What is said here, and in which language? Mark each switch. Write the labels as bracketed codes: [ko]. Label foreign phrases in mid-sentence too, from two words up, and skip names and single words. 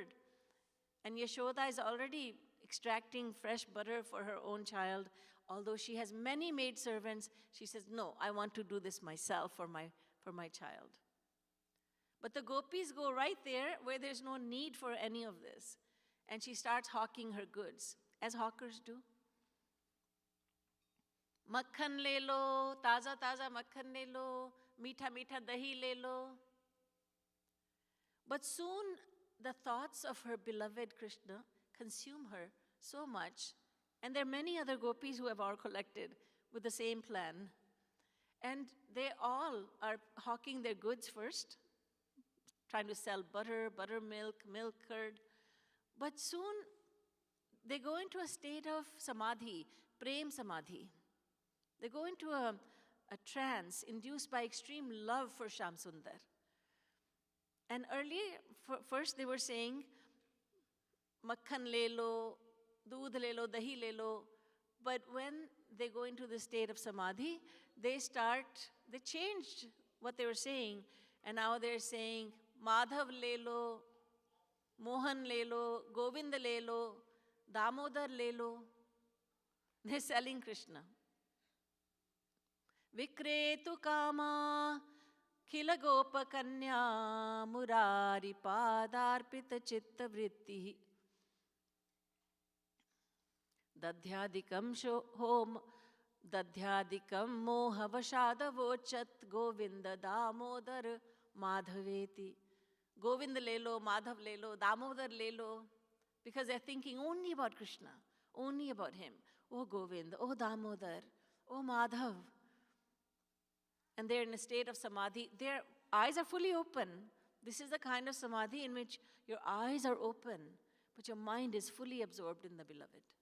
[en] And Yashoda is already extracting fresh butter for her own child. Although she has many maidservants, she says, no, I want to do this myself for my child. But the gopis go right there where there's no need for any of this. And she starts hawking her goods, as hawkers do. [hi] मक्खन ले लो, ताज़ा ताज़ा मक्खन ले लो, मीठा मीठा दही ले लो. [en] But soon the thoughts of her beloved Krishna consume her so much, and there are many other gopis who have all collected with the same plan. And they all are hawking their goods first, trying to sell butter, buttermilk, milk curd. But soon they go into a state of samadhi, [hi] प्रेम समाधि. [en] They go into a trance induced by extreme love for Shyam Sundar. And first they were saying, [hi] मक्खन ले लो, दूध ले लो, दही ले लो. [en] But when they go into the state of samadhi, they changed what they were saying. And now they're saying, [hi] माधव ले लो, मोहन ले लो, गोविंद ले लो, दामोदर ले लो. [en] They're selling Krishna. [sa] विक्रेतु काम खिल गोप कन्या मुरारि पदार्पित चित्त वृत्ति दध्यादिकं मोह वशादवोचत् गोविन्द दामोदर माधवेति. [hi] गोविंद ले लो, माधव ले लो, दामोदर ले लो, [en] because they're thinking only about Krishna, only about him. Oh Govind, oh Damodar, oh Madhav. And they're in a state of samadhi. Their eyes are fully open. This is the kind of samadhi in which your eyes are open, but your mind is fully absorbed in the beloved.